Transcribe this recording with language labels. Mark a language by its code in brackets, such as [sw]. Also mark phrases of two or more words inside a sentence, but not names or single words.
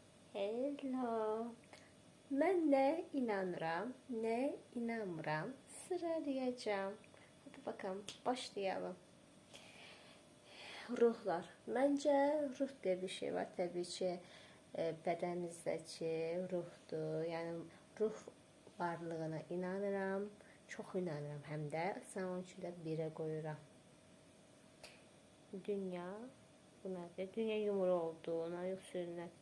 [az] Hello. Mən nə inanıram, nə inanmıram sıralayacağım. [tr] Hadi bakalım başlayalım. [az] Ruhlar. Məncə ruh [tr] diye bir şey var. [az] Təbii ki, bədənimizdəki ruhdur. Yəni ruh varlığına inanıram. Çox inanıram həm də. Sən onun üçün də birə qoyuram. Dünya. Bu nədir? Dünya yumru olduğuna, yoxsa nədir?